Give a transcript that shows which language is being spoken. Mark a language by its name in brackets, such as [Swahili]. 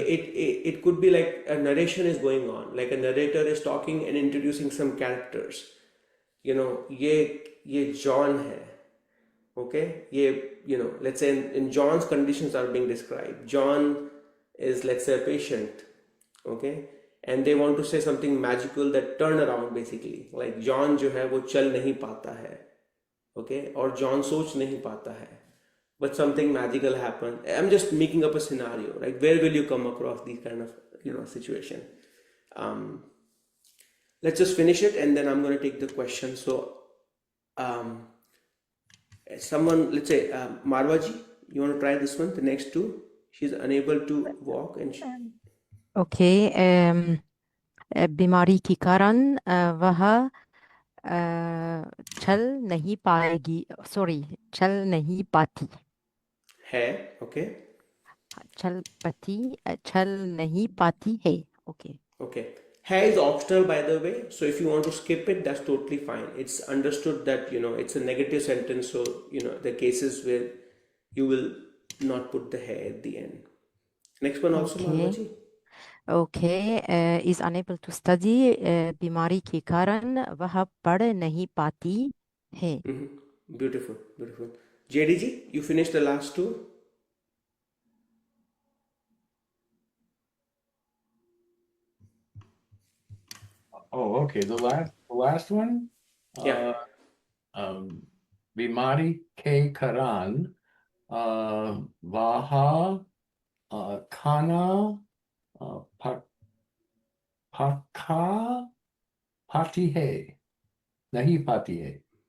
[English] it could be like a narration is going on, like a narrator is talking and introducing some characters. You know, [Hindi] ye John hai. [English] Okay, let's say in John's conditions are being described. John is, let's say, a patient. Okay, and they want to say something magical that turn around basically. [Hindi] Like John जो है वो चल नहीं पाता है. Okay, or John सोच नहीं पाता है. [English] But something magical happened. I'm just making up a scenario, right? Where will you come across these kind of situation? Let's just finish it and then I'm going to take the question. So, someone, let's say, Marwaji, you want to try this one? The next two? She's unable to walk and [Hindi] okay बीमारी के कारण वह चल नहीं पाएगी sorry चल नहीं पाती है, okay? चल नहीं पाती है okay [English] Okay. Hai is optional, by the way. So if you want to skip it, that's totally fine. It's understood that, it's a negative sentence. So, the cases where you will not put the hai at the end. Next one also, Marwaji. [Hindi] Okay [English] is unable to study [Hindi] बीमारी के कारण वह पढ़ नहीं पाती है [English] Beautiful, beautiful. JDG, you finished the last two? Oh, okay. The last one? Yeah. [Hindi] Bimari ke karan vaha kana paka pati hai. Nahi pati hai.